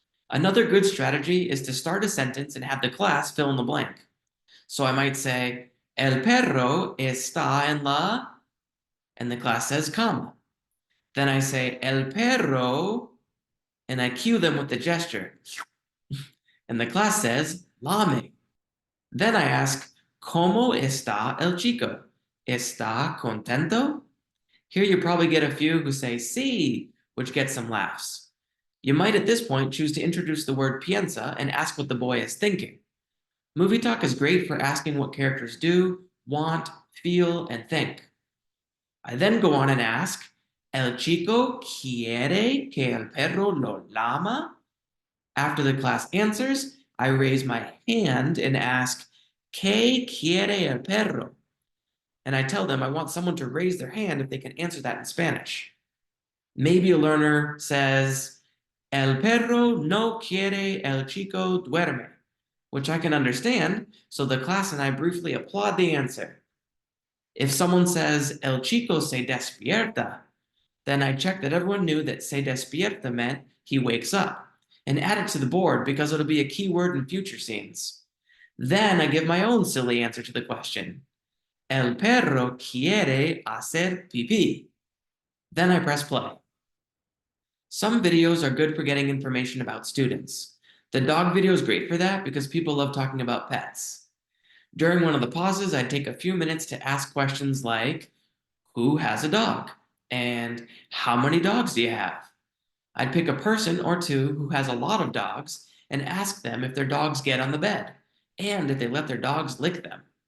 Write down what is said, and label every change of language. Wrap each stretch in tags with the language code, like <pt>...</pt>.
<en>Another good strategy is to start a sentence and have the class fill in the blank. So I might say, El perro está en la, and the class says, comma. Then I say, El perro, and I cue them with the gesture. And the class says, Lame.</en> <es>Then I ask, ¿Cómo está el chico? ¿Está contento?</es> <en>Here you probably get a few who say sí, which gets some laughs. You might at this point choose to introduce the word piensa and ask what the boy is thinking. Movie talk is great for asking what characters do, want, feel, and think.</en> <es>I then go on and ask, ¿El chico quiere que el perro lo lama?</es> <en>After the class answers, I raise my hand and ask, ¿Qué quiere el perro? And I tell them I want someone to raise their hand if they can answer that in Spanish. Maybe a learner says, El perro no quiere el chico duerme, which I can understand, so the class and I briefly applaud the answer. If someone says, El chico se despierta, then I check that everyone knew that se despierta meant he wakes up, and add it to the board because it'll be a key word in future scenes. Then I give my own silly answer to the question.</en> <es>El perro quiere hacer pipí.</es> <en>Then I press play. Some videos are good for getting information about students. The dog video is great for that because people love talking about pets. During one of the pauses, I'd take a few minutes to ask questions like, who has a dog? And how many dogs do you have? I'd pick a person or two who has a lot of dogs and ask them if their dogs get on the bed, and if they let their dogs lick them.</en>